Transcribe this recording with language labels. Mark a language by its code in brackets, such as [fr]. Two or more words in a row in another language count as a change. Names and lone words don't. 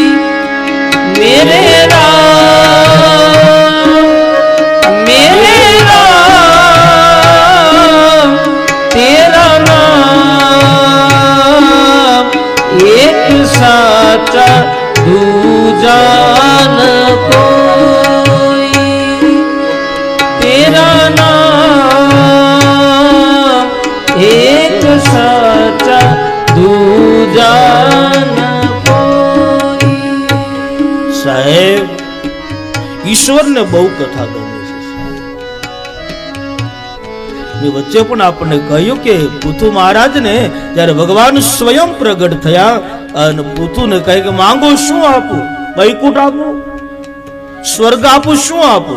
[hi] मेरे राम तेरा नाम एक साचा दूजा न कोई. तेरा नाम एक साचा दूजा न कोई. [gu] સાહેબ ઈશ્વરને બહુ કથા ગમે છે. વચ્ચે પણ આપણને કહ્યું કે પૃથુ મહારાજને જ્યારે ભગવાન સ્વયં પ્રગટ થયા અને પૃથુને કહે કે માંગો શું આપું, વૈકુંઠ આપું, સ્વર્ગ આપું, શું આપું?